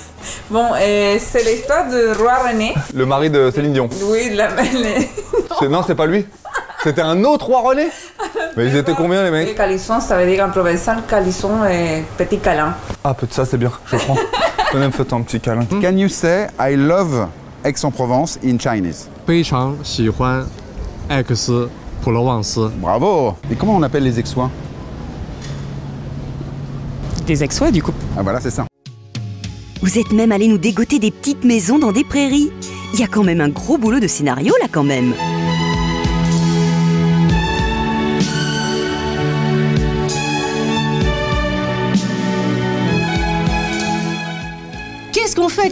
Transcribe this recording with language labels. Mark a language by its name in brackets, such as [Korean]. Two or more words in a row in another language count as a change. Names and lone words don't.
[French] Bon, c'est l'histoire du roi René. Le mari de Céline Dion. Oui, Non, c'est pas lui. C'était un autre roi René. Mais ils étaient combien les Les mecs? calissons, ça veut dire en provençal, calisson et petit câlin. Ah, peut-être ça c'est bien, je prends. Tenez, me faites un petit câlin. [English] Can you say I love Aix-en-Provence in Chinese? [Chinese] 非常喜欢艾克斯普罗旺斯。 [French] Bravo. Et comment on appelle les Aixois? Des Aixois, du coup. Ah voilà, c'est ça. Vous êtes même allé nous dégoter des petites maisons dans des prairies. Il y a quand même un gros boulot de scénario là quand même. Qu'est-ce qu'on fait?